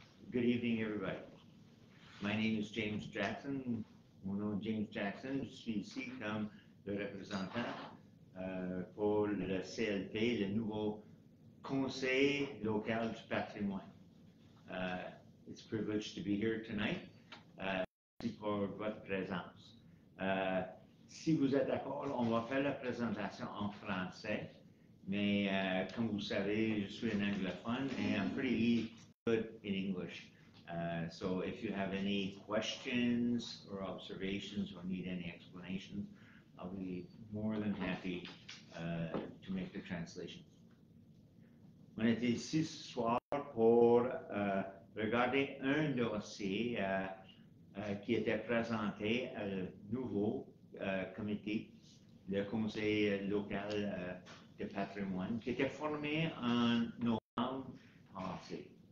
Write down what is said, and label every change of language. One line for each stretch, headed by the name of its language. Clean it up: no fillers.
English: Good evening, everybody. My name is James Jackson.
French: Mon nom est James Jackson. Je suis ici comme le représentant pour le CLP, le nouveau Conseil local du patrimoine.
English: It's a privilege to be here tonight.
French: Merci pour votre présence. Si vous êtes d'accord, on va faire la présentation en français. Mais comme vous savez, je suis un anglophone
English: and I'm pretty good in English. So if you have any questions or observations or need any explanations, I'll be more than happy to make the translations.
French: On est ici ce soir pour regarder un dossier qui était présenté à le nouveau comité, le Conseil local de patrimoine, qui était formé en novembre passé.